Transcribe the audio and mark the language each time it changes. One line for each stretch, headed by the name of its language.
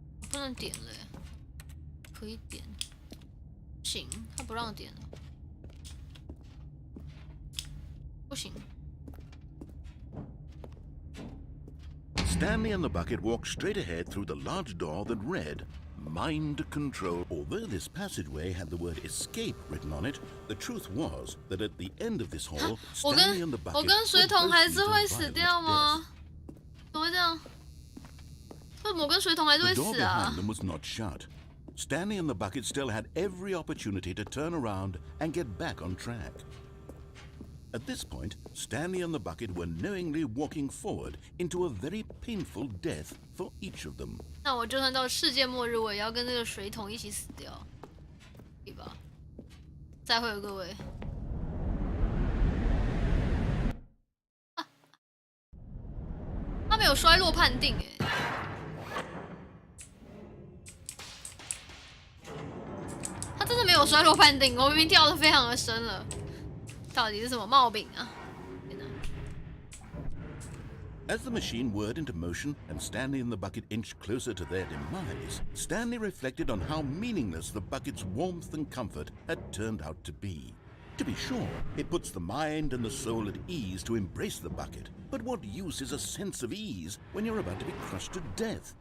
Chinese: 不能点了，可以点，行，他不让点了，不行。
English: Stanley and the bucket walked straight ahead through the large door that read, Mind Control. Although this passageway had the word escape written on it, the truth was that at the end of this hall, Stanley and the bucket
Chinese: 我跟水桶还是会死掉吗？怎么会这样？为什么我跟水桶还是会
English: The door
Chinese: 死啊
English: behind them was not shut. Stanley and the bucket still had every opportunity to turn around and get back on track. At this point, Stanley and the bucket were knowingly walking forward into a very painful death for each of them.
Chinese: 那我就算到世界末日，我也要跟这个水桶一起死掉，对吧？再会，各位。他没有衰落判定哎。他真的没有衰落判定，我明明跳得非常的深了，到底是什么毛病啊？
English: As the machine whirred into motion and Stanley and the bucket inched closer to their demise, Stanley reflected on how meaningless the bucket's warmth and comfort had turned out to be. To be sure, it puts the mind and the soul at ease to embrace the bucket, but what use is a sense of ease when you're about to be crushed to death?